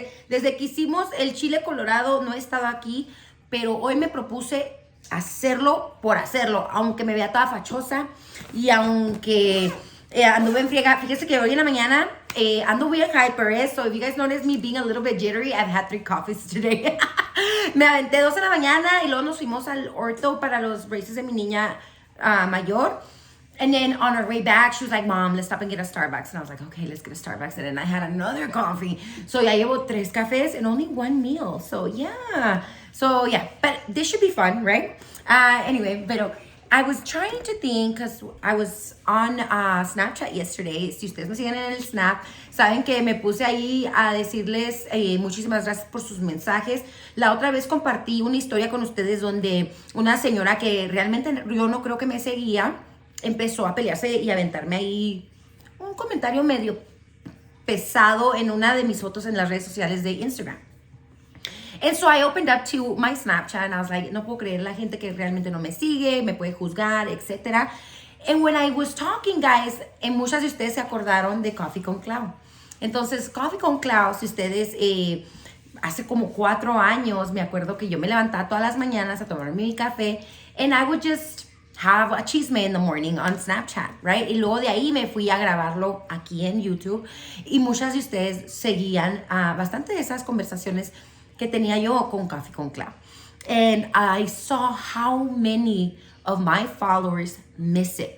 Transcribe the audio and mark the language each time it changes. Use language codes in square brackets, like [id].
[es] Desde que hicimos el chile colorado no he estado aquí, pero hoy me propuse hacerlo por hacerlo, aunque me vea toda fachosa y aunque anduve en friega. Fíjese que hoy en la mañana ando bien [en] hyper, so if you guys notice me being a little bit jittery, I've had 3 coffees today. [es] Me aventé 2 en la mañana y luego nos fuimos al ortho para los braces de mi niña mayor. [en] And then on our way back, she was like, Mom, let's stop and get a Starbucks. And I was like, okay, let's get a Starbucks. And then I had another coffee. So [es] ya llevo 3 cafés [en] and only 1 meal. So yeah. But this should be fun, right? Anyway, pero I was trying to think, because I was on Snapchat yesterday. [es] Si ustedes me siguen en el Snap, saben que me puse ahí a decirles muchísimas gracias por sus mensajes. La otra vez compartí una historia con ustedes donde una señora que realmente yo no creo que me seguía, empezó a pelearse y aventarme ahí un comentario medio pesado en una de mis fotos en las redes sociales de Instagram. [en] And so I opened up to my Snapchat and I was like, [es] no puedo creer la gente que realmente no me sigue, me puede juzgar, etc. [en] And when I was talking, guys, [es] muchas de ustedes se acordaron de Coffee Con Clau. Entonces, Coffee Con Clau, si ustedes hace como 4 años, me acuerdo que yo me levantaba todas las mañanas a tomarme mi café [en] and I would just have a chisme in the morning [es] on Snapchat, right? Y luego de ahí me fui a grabarlo aquí en YouTube y muchas de ustedes seguían bastante de esas conversaciones que tenía yo con Coffee Con Clau. [en] And I saw how many of my followers miss it.